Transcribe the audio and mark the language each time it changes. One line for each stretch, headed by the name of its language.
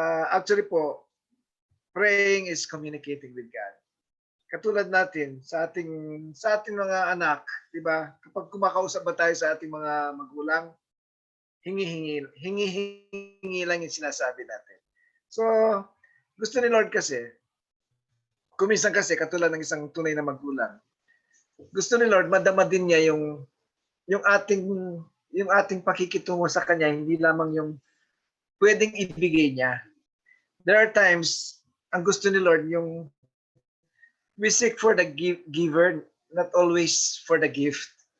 English: Actually po, praying is communicating with God.
Filipino: Katulad natin sa ating mga anak, 'di ba? Kapag kumakausap ba tayo sa ating mga magulang, hingi lang yung sinasabi natin. So, gusto ni Lord kasi, kuminsan kasi katulad ng isang tunay na magulang, gusto ni Lord madama din niya yung ating pakikitungo sa kanya, hindi lamang yung pwedeng ibigay niya.
English: There are times
Filipino: ang gusto ni Lord yung
English: we seek for the giver, not always for the gift.